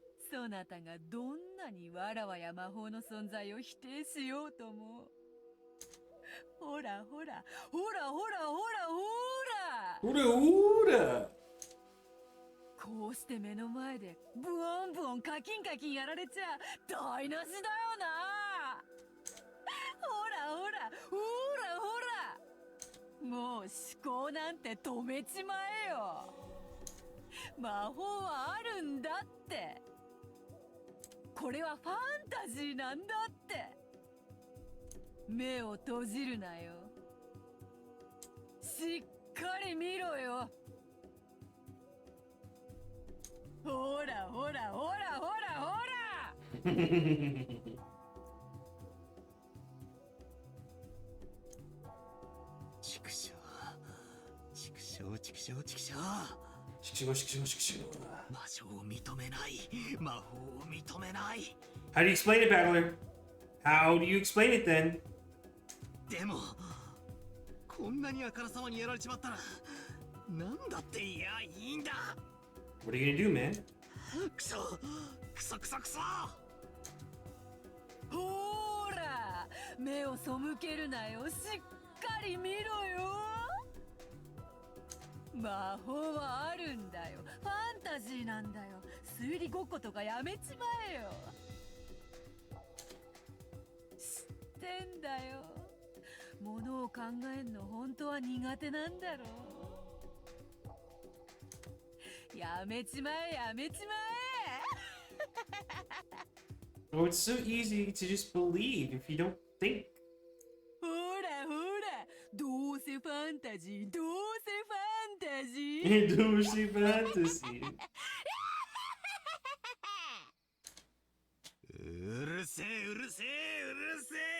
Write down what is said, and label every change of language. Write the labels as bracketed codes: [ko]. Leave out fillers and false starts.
[ja] そなたがどんなにわらわや魔法の存在を否定しようとも。ほらほら、ほらほらほらほら。 Hooda hooda. こうして目の前でブオンブオンカキンカキンやられちゃ台無しだよな。ほらほらほらほら、もう思考なんて止めちまえよ。魔法はあるんだって。これはファンタジーなんだって。目を閉じるなよ。しっかり見ろよ。ほらほらほらほらほら。畜生畜生畜生畜生。魔性を認めない。魔法を認めない。 [en] How do you explain it, Battler? How do you explain it then? [ja] でもこんなにあからさまにやられちまったらなんだっていやいいんだ。 [en] What are you gonna do, man? [ja] クソクソクソクソ。ほら目を背けるなよ。しっかり見ろよ。魔法はあるんだよ。ファンタジーなんだよ。推理ごっことかやめちまえよ。知ってんだよ。ものを考えんの本当は苦手なんだろう。やめちまえやめちまえ。 [en] Oh, it's so easy to just believe if you don't think. [ja] ほらほら、どうせファンタジー、どうせファンタジー。 [en] Industry fantasy. [ja] うるせえうるせえうるせえ。